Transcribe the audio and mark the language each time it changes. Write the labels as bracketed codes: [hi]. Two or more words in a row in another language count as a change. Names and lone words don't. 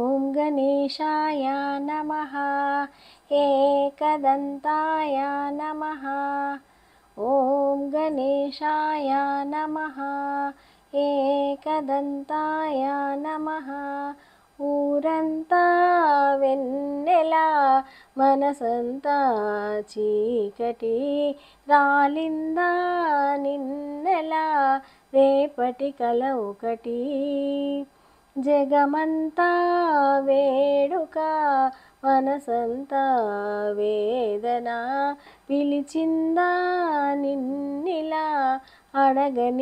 [sa] गणेशाय नमः। एकदन्ताय नमः। ॐ गणेशाय नमः। एकदन्ताय नमः। [te] ఊరంతా వెన్నెల మనసంతా చీకటి రాలిందా నిన్నెల రేపటి కల ఒకటి జగమంతా వేడుక మనసంతా వేదన పిలిచిందా నిన్నిలా అడగని